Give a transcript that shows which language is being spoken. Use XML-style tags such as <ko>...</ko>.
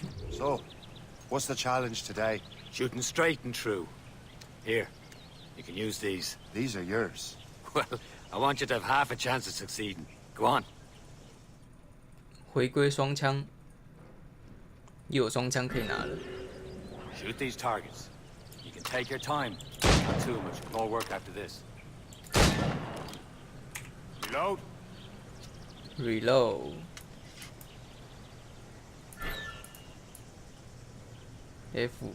<en>So, what's the challenge today? Shooting straight and true. Here, you can use these. These are yours. Well, I want you to have half a chance of succeeding. Go on.</en> <zh>回归双枪，又有双枪可以拿了。</zh> <en>Shoot these targets. You can take your time. Not too much more work after this. Reload. Reload. F.</en>